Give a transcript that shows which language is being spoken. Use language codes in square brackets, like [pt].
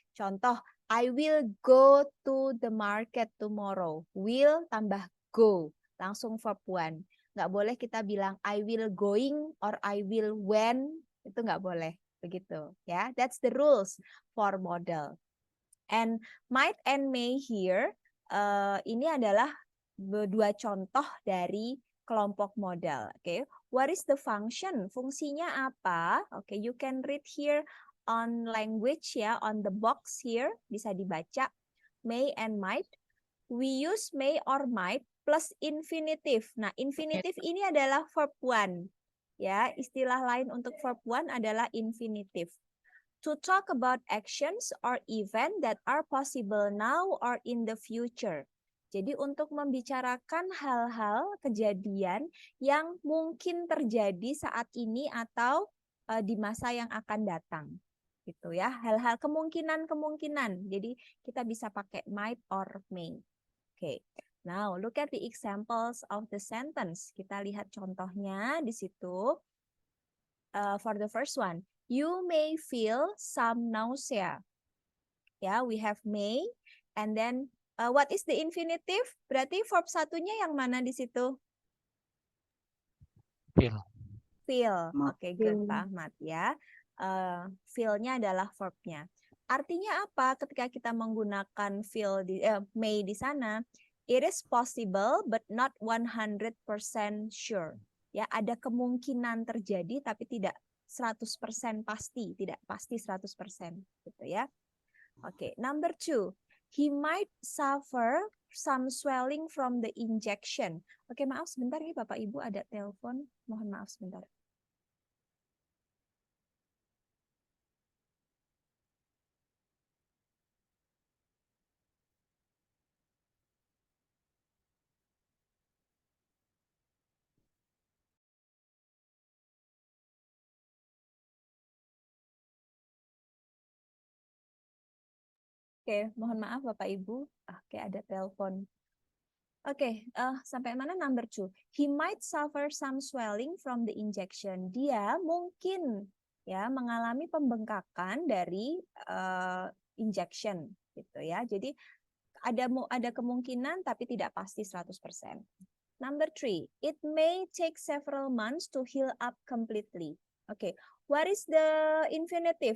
[en] Contoh, I will go to the market tomorrow. [id] Will tambah go, langsung verb 1. Nggak boleh kita bilang [en] I will going or I will when, [id] itu nggak boleh. Begitu ya. [en] That's the rules for model. And might and may here, [id] ini adalah dua contoh dari kelompok modal. [en] Okay. What is the function? [id] Fungsinya apa? [en] Okay, you can read here on language ya, on the box here, [id] bisa dibaca. [en] May and might. We use may or might plus infinitive. [id] Nah, infinitive ini adalah verb 1. Ya, istilah lain untuk verb 1 adalah infinitive. [en] To talk about actions or event that are possible now or in the future. [id] Jadi untuk membicarakan hal-hal, kejadian yang mungkin terjadi saat ini atau di masa yang akan datang. Gitu ya, hal-hal kemungkinan-kemungkinan. Jadi kita bisa pakai might or may. Okay. [en] Now look at the examples of the sentence. [id] Kita lihat contohnya di situ. [en] For the first one, you may feel some nausea. Ya, we have may, and then what is the infinitive? [id] Berarti verb satunya yang mana di situ? [en] Feel. Feel. Oke, good Pak Ahmad ya. [id] Feel-nya adalah verb-nya. Artinya apa ketika kita menggunakan feel may di sana? [en] It is possible but not 100% sure. [id] Ya, ada kemungkinan terjadi tapi tidak 100% pasti, tidak pasti 100% gitu ya. [en] Oke, number 2. He might suffer some swelling from the injection. [id] Oke, maaf sebentar ya Bapak Ibu, ada telepon. Mohon maaf sebentar. Oke, mohon maaf Bapak Ibu. Oke, ada telepon. Oke, sampai mana number 2? [en] He might suffer some swelling from the injection. [id] Dia mungkin ya mengalami pembengkakan dari injection gitu ya. Jadi ada kemungkinan tapi tidak pasti 100%. [en] Number 3, it may take several months to heal up completely. Oke, what is the infinitive?